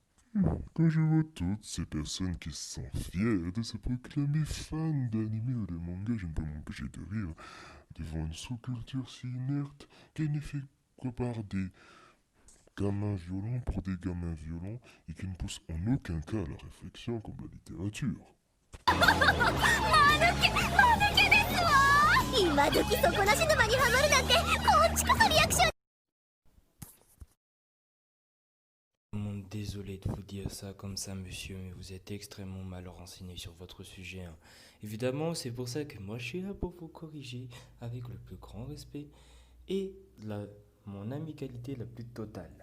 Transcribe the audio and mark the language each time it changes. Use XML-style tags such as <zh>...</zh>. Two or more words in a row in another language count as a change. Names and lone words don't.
<fr>Quand je vois toutes ces personnes qui sont fières de se proclamer fans d'anime ou de manga, je ne peux m'empêcher de rire devant une sous-culture si inerte qu'elle n'est faite que par des gamins violents pour des gamins violents et qui ne pousse en aucun cas à la réflexion comme la littérature.</fr> <ja>今時底なし沼にハマるなんてこっちこそリアクション。</ja> <fr>Vraiment désolé de vous dire ça comme ça, monsieur, mais vous êtes extrêmement mal renseigné sur votre sujet, hein. Évidemment, c'est pour ça que moi je suis là pour vous corriger avec le plus grand respect et mon amicalité la plus totale.</fr>